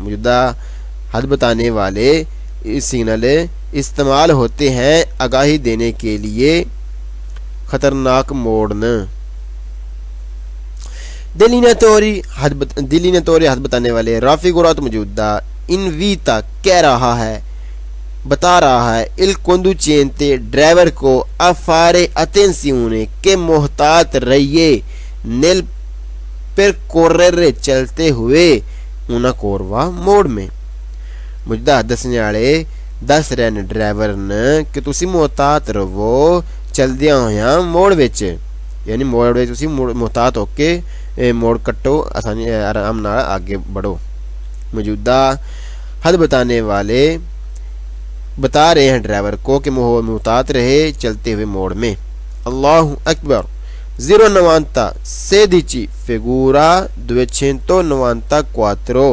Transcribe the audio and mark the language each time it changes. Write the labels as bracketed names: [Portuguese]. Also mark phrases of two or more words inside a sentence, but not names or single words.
[Urdu] موجودہ حد بتانے والے سگنل استعمال ہوتے ہیں آگاہی دینے کے لیے خطرناک موڑ نے. Delineatore حد بتانے والے رافیگوراتو موجودہ انویتا کہہ رہا ہے بتا رہا ہے [Italian] il conducente [Urdu] ڈرائیور کو [Italian] a fare attenzione [Urdu] کہ محتاط رہیے [Italian] nel percorrere [Urdu] چلتے ہوئے [Italian] una curva [Urdu] موڑ میں. [Punjabi] موجودہ دسنے والے دس رہے نے ڈرائیور نے کہ تسی محتاط رہو چلدیاں ہویاں موڑ وچ. یعنی موڑ وچ تسی محتاط ہو کے موڑ کٹو آسانی آرام نال آگے بڑھو. [Urdu] موجودہ حد بتانے والے بتا رہے ہیں ڈرائیور کو کہ محتاط رہے چلتے ہوئے موڑ میں. [Arabic] اللہ اکبر. 090 16 figura 294.